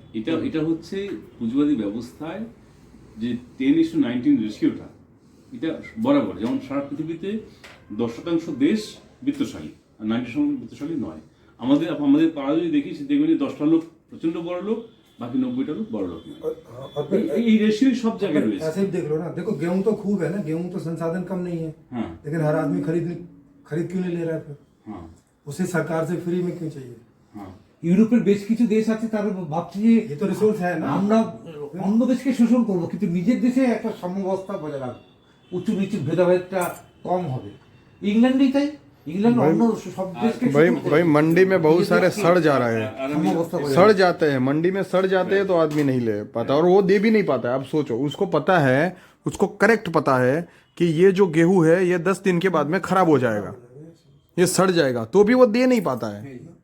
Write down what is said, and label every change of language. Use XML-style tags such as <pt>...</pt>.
<bn>এটা হচ্ছে পুঁজিবাদী ব্যবস্থায় যে 10:19 রেশিওটা, এটা বরাবর, যেমন সারা পৃথিবীতে 10% দেশ বিত্তশালী আর 90% বিত্তশালী নয়। আমাদের পাড়া যদি দেখি, দেখবেন যে 10টা লোক প্রচন্ড বড় লোক, বাকি 90টা</bn> <hi>लोग बड़ लोग नहीं। और फिर ये रेशियो सब जगह रही है। ऐसे ही देख लो ना, देखो गेहूं तो खूब है ना, गेहूं तो संसाधन कम नहीं है, हाँ लेकिन हर आदमी खरीद क्यों नहीं ले रहा है फिर? हाँ उसे सरकार से फ्री में क्यों चाहिए? हाँ</hi> <bn>ইউরোপের বেশ কিছু দেশ আছে, তারা ভাবছে যে</bn> <hi>ये तो रिसोर्स है ना।</hi> <bn>আমরা অন্য দেশকে শোষণ করবো, কিন্তু নিজের দেশে একটা সমবস্থা বজায় রাখবো, উঁচু নিচু ভেদাভেদটা কম হবে। ইংল্যান্ডেই তাই,</bn> <hi>इंग्लैंड और सब देश के भाई मंडी में बहुत सारे सड़ जा रहे हैं, समवस्था बजाय सड़ जाते हैं मंडी में, सड़ जाते हैं तो आदमी नहीं ले पाता और वो दे भी नहीं पाता है। अब सोचो, उसको पता है, उसको करेक्ट पता है कि ये जो गेहूं है ये 10 दिन के बाद में खराब हो जाएगा, ये सड़ जाएगा, तो भी वो दे नहीं पाता है।</hi>